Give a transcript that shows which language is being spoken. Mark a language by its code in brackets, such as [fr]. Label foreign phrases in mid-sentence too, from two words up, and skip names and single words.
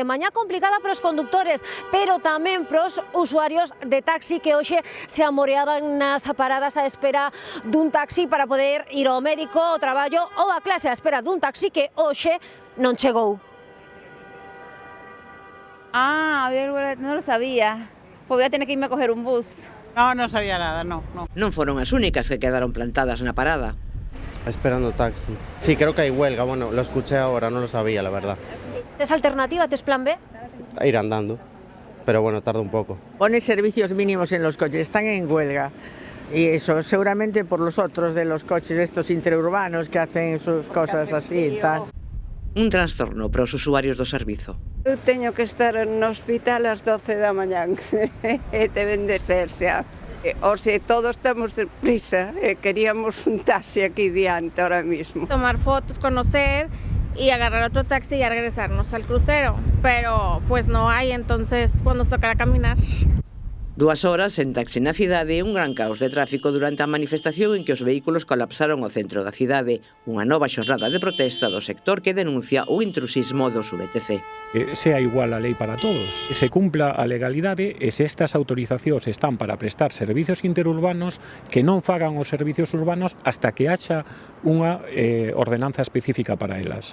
[gl] Mañá complicada para os conductores, pero tamén para os usuarios de taxi que hoxe se amoreaban nas paradas á espera dun taxi para poder ir ao médico, ao traballo ou á clase, á espera dun taxi que hoxe non chegou. [es] No lo sabía. Pues voy a tener que irme a coger un bus. No sabía nada, no. [gl] Non foron as únicas que quedaron plantadas na parada. Esperando taxi. [es] Sí, creo que hay huelga. Bueno, lo escuché ahora, no lo sabía, la verdad. [gl] ¿Tes alternativa? ¿Tes plan B? [es] Ir andando. Pero bueno, tarda un poco. Pone servicios mínimos en los coches, están en huelga. Y eso, seguramente por los otros de los coches estos interurbanos que hacen sus cosas así y tal. [gl] Un trastorno para os usuarios do servizo. Eu teño que estar no hospital ás 12 da mañán, deben de ser xa. O se todos temos prisa, queríamos un taxi aquí diante [es] ahora mismo. Tomar fotos, conocer y agarrar otro taxi y a regresarnos al crucero, pero pues no hay, entonces pues nos tocará caminar. [gl] 2 horas en taxi na cidade e un gran caos de tráfico durante a manifestación en que os vehículos colapsaron o centro da cidade, unha nova xornada de protesta do sector que denuncia o intrusismo dos VTC. Sea igual a lei para todos, se cumpla a legalidade e se estas autorizacións están para prestar servicios interurbanos que non fagan os servicios urbanos hasta que haxa unha ordenanza específica para elas.